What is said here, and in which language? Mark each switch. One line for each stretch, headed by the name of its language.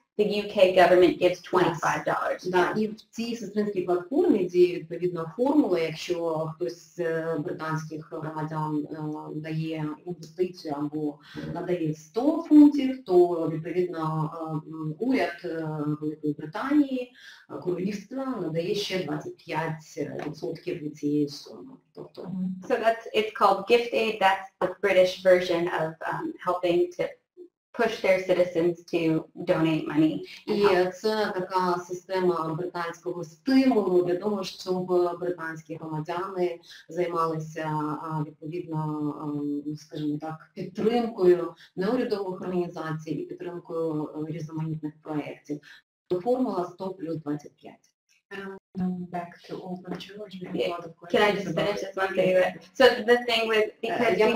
English: the UK government gives $25.
Ukrainian: Да, і в цій сестринській платформі діє відповідна формула, якщо хтось з британських громадян дає інвестицію або надає 100 фунтів, то відповідно уряд Великої Британії, королівства надає ще 25% від цієї суми. Тобто,
English: So it's called gift aid. That's the British version of helping to push their citizens to donate money.
Ukrainian: І це така система британського стимулу для того, щоб британські громадяни займалися відповідно, скажімо так, підтримкою неурядових організацій і підтримкою різноманітних проєктів. Формула 100 плюс 25.
English: Back to open challenge. Can I just finish this one thing? So the thing with, because